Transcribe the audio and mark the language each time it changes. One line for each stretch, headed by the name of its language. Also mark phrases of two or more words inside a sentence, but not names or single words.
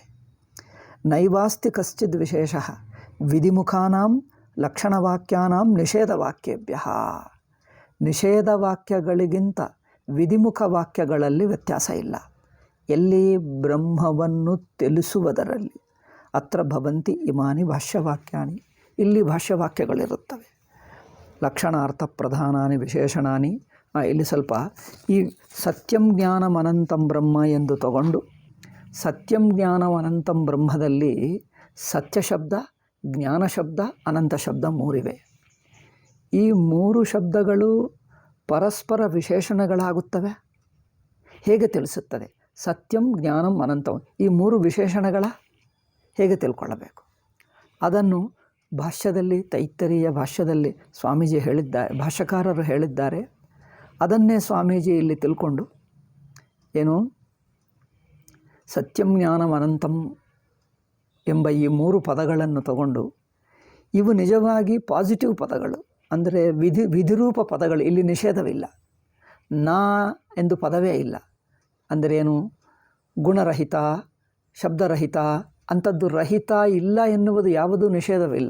Sanskrit: ನೈವಾಸ್ತಿ ಕಶ್ಚಿದ್ ವಿಶೇಷ ವಿಧಿಮುಖಾನಾಂ ಲಕ್ಷಣವಾಕ್ಯಾನಾಂ ನಿಷೇಧವಾಕ್ಯೇಭ್ಯ.
Kannada: ನಿಷೇಧ ವಾಕ್ಯಗಳಿಗಿಂತ ವಿಧಿಮುಖ ವಾಕ್ಯಗಳಲ್ಲಿ ವ್ಯತ್ಯಾಸ ಇಲ್ಲ. ಎಲ್ಲಿ? ಬ್ರಹ್ಮವನ್ನು ತಿಳಿಸುವುದರಲ್ಲಿ.
Sanskrit: ಅತ್ರ ಭವಂತಿ ಇಮಾನಿ ಭಾಷ್ಯವಾಕ್ಯಾನಿ.
Kannada: ಇಲ್ಲಿ ಭಾಷ್ಯವಾಕ್ಯಗಳಿರುತ್ತವೆ.
Sanskrit: ಲಕ್ಷಣಾರ್ಥ ಪ್ರಧಾನಾನಿ ವಿಶೇಷಣಾನಿ.
Kannada: ಇಲ್ಲಿ ಸ್ವಲ್ಪ ಈ
Sanskrit: ಸತ್ಯಂ ಜ್ಞಾನಂ ಅನಂತಂ ಬ್ರಹ್ಮ
Kannada: ಎಂದು ತಗೊಂಡು,
Sanskrit: ಸತ್ಯಂ ಜ್ಞಾನಂ ಅನಂತಂ
Kannada: ಬ್ರಹ್ಮದಲ್ಲಿ ಸತ್ಯ ಶಬ್ದ, ಜ್ಞಾನ ಶಬ್ದ, ಅನಂತ ಶಬ್ದ ಮೂರಿವೆ. ಈ ಮೂರು ಶಬ್ದಗಳು ಪರಸ್ಪರ ವಿಶೇಷಣಗಳಾಗುತ್ತವೆ. ಹೇಗೆ ತಿಳಿಸುತ್ತದೆ?
Sanskrit: ಸತ್ಯಂ ಜ್ಞಾನಂ ಅನಂತಂ
Kannada: ಈ ಮೂರು ವಿಶೇಷಣಗಳ ಹೇಗೆ ತಿಳ್ಕೊಳ್ಳಬೇಕು ಅದನ್ನು ಭಾಷ್ಯದಲ್ಲಿ, ತೈತ್ತರೀಯ ಭಾಷ್ಯದಲ್ಲಿ ಸ್ವಾಮೀಜಿ ಹೇಳಿದ್ದಾರೆ, ಭಾಷ್ಯಕಾರರು ಹೇಳಿದ್ದಾರೆ. ಅದನ್ನೇ ಸ್ವಾಮೀಜಿ ಇಲ್ಲಿ ತಿಳ್ಕೊಂಡು ಏನು
Sanskrit: ಸತ್ಯಂ ಜ್ಞಾನಂ ಅನಂತಂ
Kannada: ಎಂಬ ಈ ಮೂರು ಪದಗಳನ್ನು ತಗೊಂಡು, ಇವು ನಿಜವಾಗಿ ಪಾಸಿಟಿವ್ ಪದಗಳು. ಅಂದರೆ ವಿಧಿರೂಪ ಪದಗಳು. ಇಲ್ಲಿ ನಿಷೇಧವಿಲ್ಲ. ನಾ ಎಂದು ಪದವೇ ಇಲ್ಲ. ಅಂದರೆ ಏನು? ಗುಣರಹಿತ, ಶಬ್ದರಹಿತ ಅಂಥದ್ದು ರಹಿತ ಇಲ್ಲ ಎನ್ನುವುದು ಯಾವುದೂ ನಿಷೇಧವಿಲ್ಲ.